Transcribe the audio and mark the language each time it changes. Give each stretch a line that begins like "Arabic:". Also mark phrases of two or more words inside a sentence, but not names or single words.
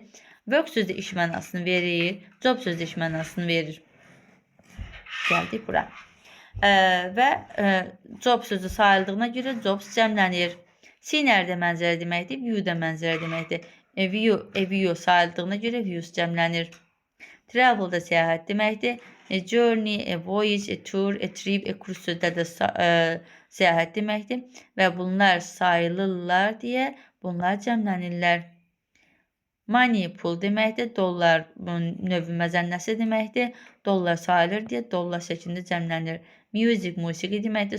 Azerbaijani: Work sözü iş mənasını verir, job sözü iş mənasını verir. Gəldik bura. Və job sözü sayıldığına görə jobs cəmlənir. Scenery də mənzərə deməkdir, view də mənzərə deməkdir. View sayıldığına görə views cəmlənir. Travel da səyahət deməkdir.
English: A journey, a voyage, a tour, a trip, a cruise
Azerbaijani: sözlər də səyahət deməkdir. Və bunlar sayılırlar deyə bunlar cəmlənirlər. Money, pul deməkdir. Dollar növü məzənnəsi deməkdir. Dollar sayılır deyə dollar şəklində cəmlənir. Music, musiqi deməkdir.